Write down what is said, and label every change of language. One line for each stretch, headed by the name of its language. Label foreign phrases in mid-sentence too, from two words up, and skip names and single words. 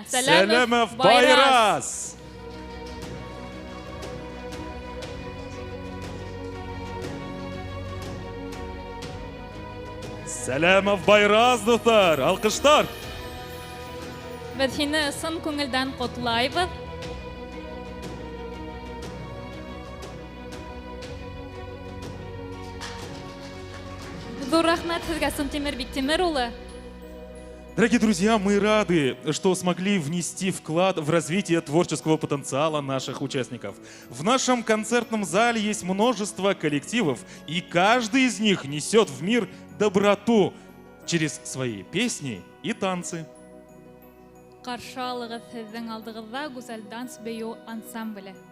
Bashkir: Сәләмов Байрас! Сәләмов Байрас, дуҫтар! Алҡыштар! Беҙ һине ысын күңелдән ҡотлайбыҙ. Ҙур рәхмәт һеҙгә, Сантимир Бектимир улы.
Russian: Дорогие друзья, мы рады, что смогли внести вклад в развитие творческого потенциала наших участников. В нашем концертном зале есть множество коллективов, и каждый из них несет в мир доброту через свои песни и танцы.
Bashkir: Ҡаршы алығыҙ һеҙҙең алдығыҙҙа гүзәл данс бейеү ансамбле.